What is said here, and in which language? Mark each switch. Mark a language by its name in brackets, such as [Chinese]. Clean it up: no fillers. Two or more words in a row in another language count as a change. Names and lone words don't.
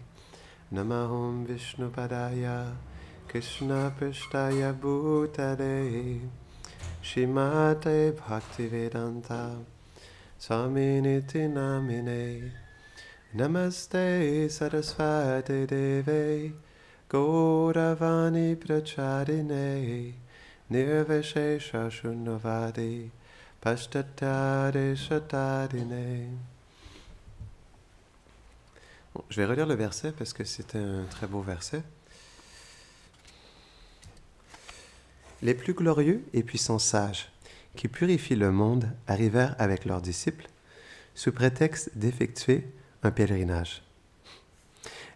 [Sanskrit] नमोऽहं विष्णु पादाय कृष्ण प्रेष्ठाय भूतले श्रीमते भक्तिवेदान्त स्वामिनिति नामिने. नमस्ते सारस्वते देवे गौरवाणी प्रचारिणे निर्विशेष शून्यवादि पाश्चात्तारे शतादिने. [French] Bon, je vais relire le verset parce que c'est un très beau verset. Les plus glorieux et puissants sages qui purifient le monde arrivèrent avec leurs disciples sous prétexte d'effectuer un pèlerinage.